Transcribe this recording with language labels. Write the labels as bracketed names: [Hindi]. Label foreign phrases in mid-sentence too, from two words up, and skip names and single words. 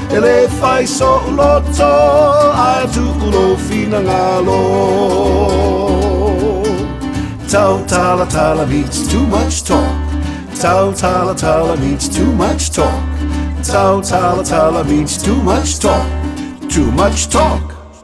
[Samoan] Ele fai so loto, ai tu ulo fina ngalo. [English] Tautalatala means too much talk. Tautalatala means too much talk. Tautalatala means too much talk. Too much talk.